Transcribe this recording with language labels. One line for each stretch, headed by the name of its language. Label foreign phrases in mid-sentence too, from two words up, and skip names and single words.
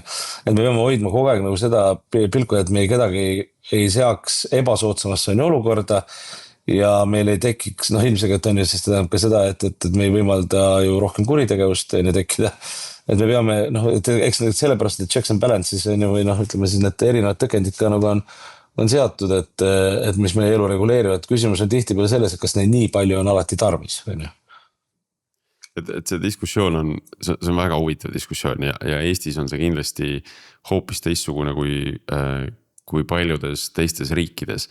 Estonian: Et me peame hoidma kogu aeg nagu seda pilku, et me kedagi ei seaks ebasoodsamasse olukorda ja meil ei tekiks, ilmselt on ju, sest tähendab ka seda, et me ei võimalda ju rohkem kuritegevust tekkida. Et me peame, eks sellepärast, et
English: checks and balances
Estonian: on ju, või ütleme siis need erinevad tõkendid ka nagu on seatud, et mis meie elu reguleerivad. Küsimus on tihti peale selles, et kas neid nii palju on alati tarvis. Et see diskussioon see on väga huvitav diskussioon ja Eestis on see kindlasti hoopis teistsugune kui paljudes teistes riikides.